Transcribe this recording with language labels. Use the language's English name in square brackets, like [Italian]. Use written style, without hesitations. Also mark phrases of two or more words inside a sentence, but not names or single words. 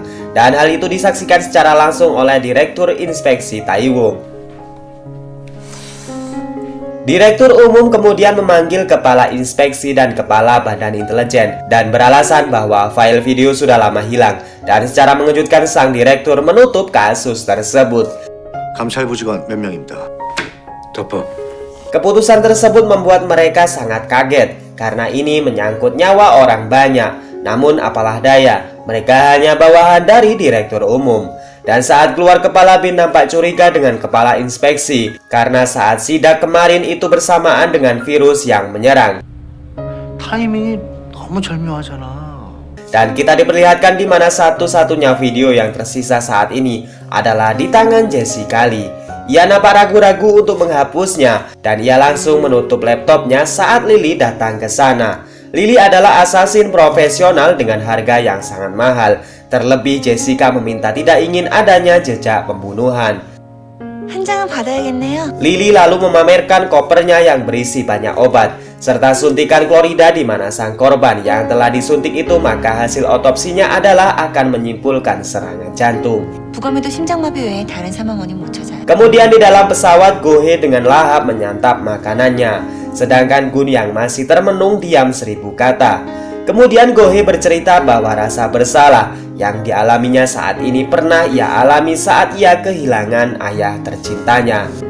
[Indonesian] Dan hal itu disaksikan secara langsung oleh Direktur Inspeksi Taiwung. Direktur Umum kemudian memanggil Kepala Inspeksi dan Kepala Badan Intelijen dan beralasan bahwa file video sudah lama hilang. Dan secara mengejutkan sang direktur menutup kasus tersebut. [Korean] 감찰부직원 몇 명입니다. 덮어. [Indonesian] Keputusan tersebut membuat mereka sangat kaget karena ini menyangkut nyawa orang banyak. Namun apalah daya, mereka hanya bawahan dari Direktur Umum. Dan saat keluar, Kepala BIN nampak curiga dengan Kepala Inspeksi karena saat sidak kemarin itu bersamaan dengan virus yang menyerang. [Korean] 타이밍이 너무 절묘하잖아. [Indonesian] Dan kita diperlihatkan di mana satu-satunya video yang tersisa saat ini adalah di tangan Jesse Kali. Ia nampak ragu-ragu untuk menghapusnya dan ia langsung menutup laptopnya saat Lily datang ke sana. Lily adalah assassin profesional dengan harga yang sangat mahal. Terlebih Jessica meminta tidak ingin adanya jejak pembunuhan. [Korean] 한 장은 받아야겠네요. [Indonesian] Lily lalu memamerkan kopernya yang berisi banyak obat serta suntikan klorida di mana sang korban yang telah disuntik itu maka hasil otopsinya adalah akan menyimpulkan serangan jantung. [Korean] 부검에도 심장마비 외에 다른 사망 원인 못 찾아요. [Indonesian] Kemudian di dalam pesawat, Go-hye dengan lahap menyantap makanannya, sedangkan Gun yang masih termenung diam 1000 kata. Kemudian Go-hye bercerita bahwa rasa bersalah yang dialaminya saat ini pernah ia alami saat ia kehilangan ayah tercintanya.